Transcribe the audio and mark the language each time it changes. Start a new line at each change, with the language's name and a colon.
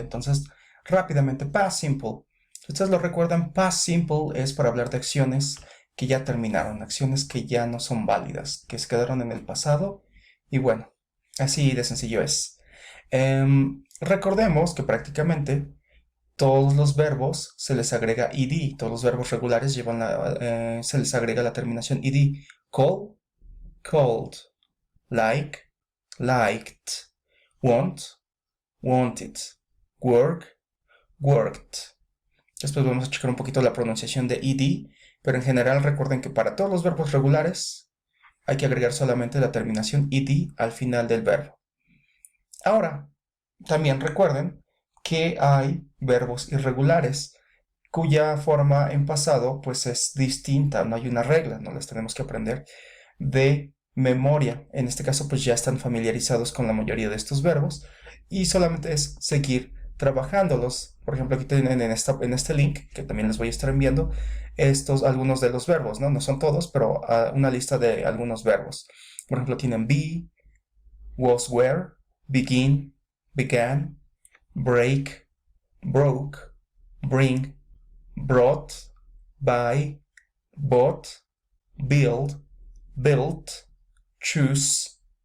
Spanish: Entonces, rápidamente, Past Simple. Si ustedes lo recuerdan, Past Simple es para hablar de acciones que ya terminaron, acciones que ya no son válidas, que se quedaron en el pasado y bueno, así de sencillo es. Recordemos que prácticamente todos los verbos se les agrega ed, todos los verbos regulares se les agrega la terminación ed.
English: Call, called, like, liked, want, wanted, work, worked.
Spanish: Después vamos a checar un poquito la pronunciación de ed, pero en general recuerden que para todos los verbos regulares hay que agregar solamente la terminación ed al final del verbo. Ahora, también recuerden que hay verbos irregulares cuya forma en pasado pues es distinta, no hay una regla, no las tenemos que aprender de memoria. En este caso pues ya están familiarizados con la mayoría de estos verbos y solamente es seguir trabajándolos. Por ejemplo, aquí tienen en este link, que también les voy a estar enviando, algunos de los verbos, ¿no? No son todos, pero una lista de algunos verbos. Por ejemplo, tienen be, was, were, begin, began, break, broke, bring, brought, buy, bought, build, built, choose,